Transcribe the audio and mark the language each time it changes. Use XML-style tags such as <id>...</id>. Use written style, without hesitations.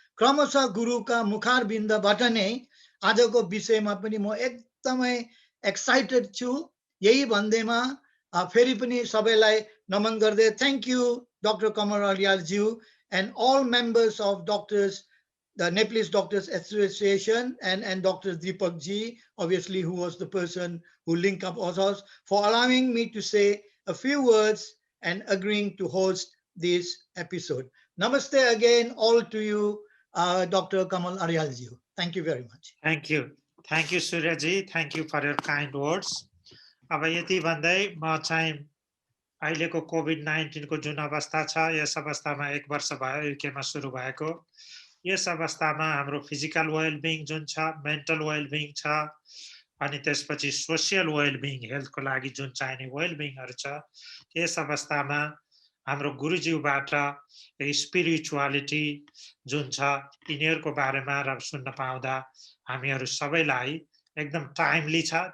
<ne>क्रमशः गुरुका मुखारबिन्दबाट नै आजको विषयमा पनि म एकदमै एक्साइटेड छु। यही भन्दैमा फेरि पनि सबैलाई नमन गर्दै थ्याङ्क यू डाक्टर कमल अर्याल ज्यू</ne> <en>and all members of doctors, the Nepalese Doctors Association and Dr. Deepak ji, obviously who was the person who linked up us, for allowing me to say a few words and agreeing to host this episode. Namaste again all to you, Dr. Kamal Aryal ji. Thank you very much. Thank you Surya ji, thank you for your kind words.</en> <ne>अब यति भन्दै म चाहिँ अहिलेको COVID-19 को जुन अवस्था छ, यस अवस्थामा 1 वर्ष भयो युकेमा सुरु भएको। यस अवस्थामा हाम्रो फिजिकल वेलबिङ जुन छ, मेन्टल वेलबिङ छ, अनि त्यसपछि सोशल वेलबिङ, हेल्थको लागि जुन चाहिने वेलबिङहरु छ, यस अवस्थामा हाम्रो गुरुज्यूबाट स्पिरिचुअलिटी जुन छ यिनीहरुको बारेमा र सुन्न पाउँदा हामीहरु सबैलाई एकदम टाइमली छ।</ne>